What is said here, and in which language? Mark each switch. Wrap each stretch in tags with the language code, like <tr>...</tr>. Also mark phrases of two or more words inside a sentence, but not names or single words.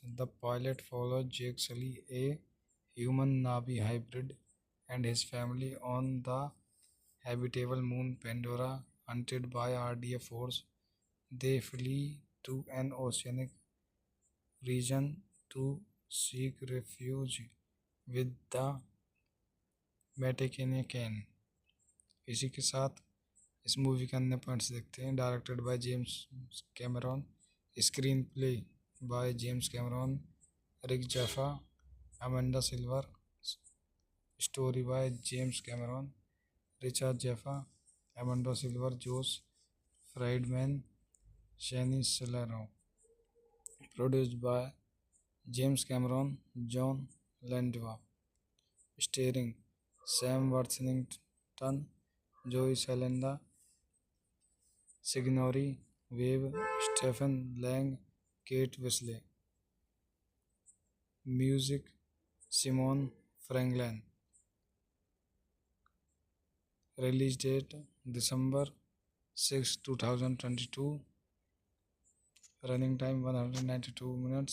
<en>The pilot follows Jake Sully, a human Navi hybrid, and his family on the habitable moon Pandora. Hunted by RDA force, they flee to an oceanic region to seek refuge with the Vatican।</en> <hi>इसी के साथ इस मूवी के अन्य पॉइंट्स देखते हैं।</hi> <en>directed by James Cameron, screenplay by James Cameron, Rick Jaffa, Amanda Silver, story by James Cameron, Richard Jaffa, Amanda Silver, Josh Friedman, Shaini Saleno. produced by James Cameron, Jon Landwa. starring Sam Worthington, Zoe Salenda, Sigourney Weave, Stephen Lang, Kate Wisley. music Simon Franklin. release date December 6, 2022. running time 192 minutes.</en>